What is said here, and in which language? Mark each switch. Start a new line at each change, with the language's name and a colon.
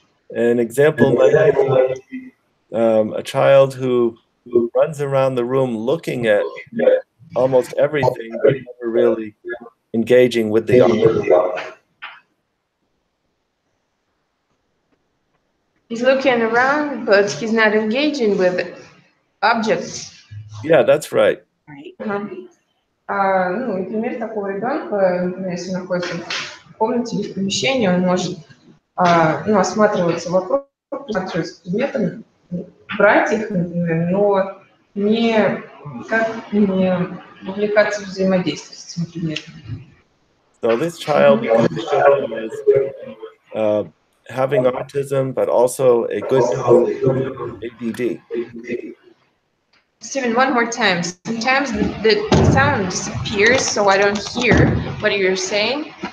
English: An example might be a child who runs around the room looking at almost everything, but never really engaging with the object. He's looking around, but he's not engaging with objects. Yeah, that's right. Right.
Russian: Например, такого ребенка, например, если находится комнате или в помещении, он может осматриваться вокруг, осматриваться предметом, брать их, например, но никак не вовлекаться в взаимодействие с этим предметом.
English: So this child, we can think of him as having autism, but also a good ADD. Steven, one more time. Sometimes the sound disappears, so I don't hear what you're saying.